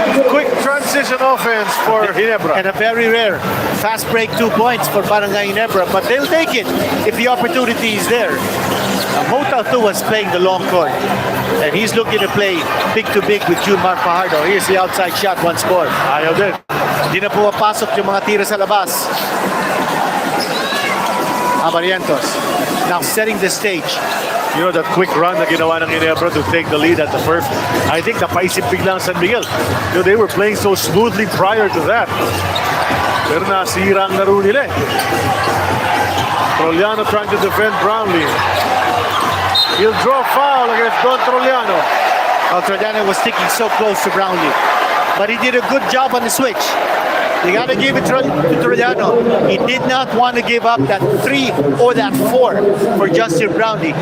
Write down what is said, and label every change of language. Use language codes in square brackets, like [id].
[en] Quick transition offense for Ginebra. And a very rare fast break 2 points for Barangay Ginebra, but they'll take it if the opportunity is there. Motal 2 was playing the long court. And he's looking to play big to big with Junmar Fajardo. Here's the outside shot, one score. [tl] Ayaw din. Hindi na pumapasok yung mga tira sa labas. [en] Abarientos now setting the stage. You know, that quick run [tl] na ginawa ng [en] Ginebra to take the lead at the first. I think [tl] napaisip biglang [en] San Miguel. You know, they were playing so smoothly prior to that. [tl] Pero nasira ang laro nila. [en] Troliano trying to defend Brownlee. He'll draw foul against Don Troliano. Troliano was sticking so close to Brownlee. But he did a good job on the switch. You got to give it to Troliano. He did not want to give up that 3 or that 4 for Justin Brownlee.